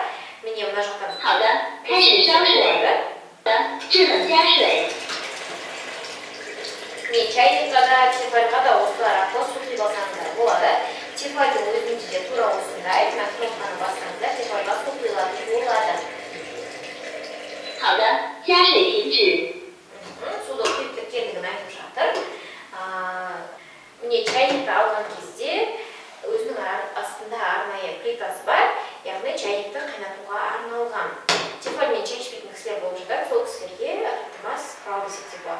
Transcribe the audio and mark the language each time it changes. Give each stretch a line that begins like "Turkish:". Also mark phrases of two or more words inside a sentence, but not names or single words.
Kazakh: Міне мына жақтан мен чайникқа да, тефальға да осылар арқылы су құйып алсаңыздар болады. Тефальдің өзінде де тура осындай, мына кнопканы бассаңыздар, тефальға су құйылатын болады.
Chinese: 好的，加水停止。
Kazakh: Суды құйып кеткендігін айтып жатыр. Міне чайникті алған кезде өзінің астында арнайы плитасы бар, яғни чайникті қайнатуға арналған. Тефальмен чай ішпейтін кісілер болып жатыр, сол кісілерге ілтимас құрал десек те болады.